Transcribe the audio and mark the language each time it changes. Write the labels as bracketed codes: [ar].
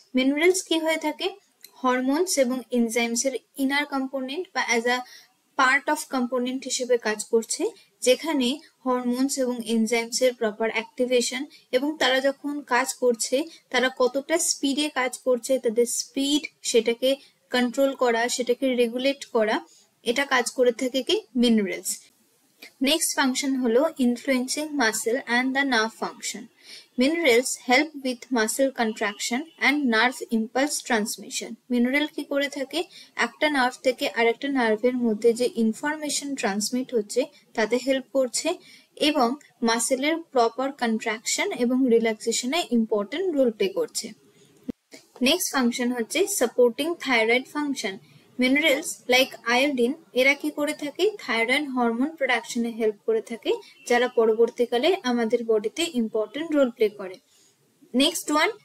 [bn] Minerals কি হয়ে থাকে, হরমোনস এবং এনজাইমস এর ইনার কম্পোনেন্ট বা [en] as a part of component [bn] হিসেবে কাজ করছে, যেখানে হরমোনস এবং এনজাইমস এর প্রপার অ্যাক্টিভেশন এবং তারা যখন কাজ করছে তারা কতটা স্পিডে কাজ করছে, তাদের স্পিড সেটাকে কন্ট্রোল করা, সেটাকে রেগুলেট করা, এটা কাজ করে থাকে কি, মিনারেলস। নেক্সট ফাংশন হলো [en] Influencing muscle and the nerve function. Minerals help with muscle contraction and nerve impulse transmission. [bn] Mineral কি করে থাকে, একটা নার্ভ থেকে আরেকটা নার্ভের মধ্যে যে ইনফরমেশন ট্রান্সমিট হচ্ছে তাতে হেল্প করছে এবং মাসেলের প্রপার কন্ট্রাকশন এবং রিল্যাক্সেশনে ইম্পর্টেন্ট রোল প্লে করছে। নেক্সট ফাংশন হচ্ছে [en] Supporting thyroid function. Minerals like iodine [bn] এরা কি করে থাকে, থাইরয়েড হরমোন প্রোডাকশনে হেল্প করে থাকে, যারা পরবর্তীকালে আমাদের বডিতে ইম্পর্টেন্ট রোল প্লে করে। [en] next one